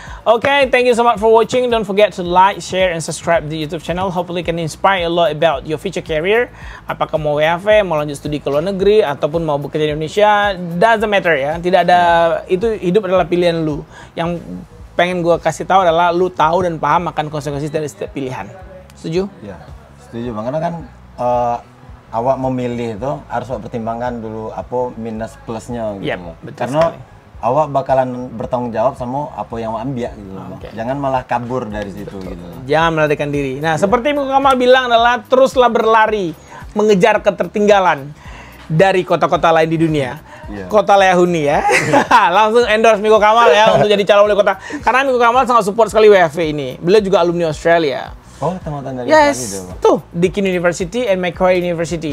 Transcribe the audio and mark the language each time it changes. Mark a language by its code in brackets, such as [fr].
[en] Okay, thank you so much for watching. Don't forget to like, share, and subscribe the YouTube channel. Hopefully can inspire a lot about your future career. [id] Apakah mau WFH, mau lanjut studi ke luar negeri, ataupun mau bekerja di Indonesia, [en] doesn't matter [id] ya. Tidak ada, itu hidup adalah pilihan lu. Yang pengen gue kasih tahu adalah lu tahu dan paham akan konsekuensi dari setiap pilihan. Setuju? Iya, setuju. Makanya kan awak memilih itu harus pertimbangkan dulu apa minus plusnya gitu. Karena sekali. Awak bakalan bertanggung jawab sama apa yang awak ambil gitu. Jangan malah kabur dari situ gitu. Jangan melarikan diri. Nah, seperti Miko Kamal bilang adalah teruslah berlari mengejar ketertinggalan dari kota-kota lain di dunia. Kota Leahuni ya. Langsung endorse Miko Kamal ya untuk jadi calon wali kota. Karena Miko Kamal sangat support sekali WFH ini. Beliau juga alumni Australia. Teman-teman dari tuh Deakin University and Macquarie University.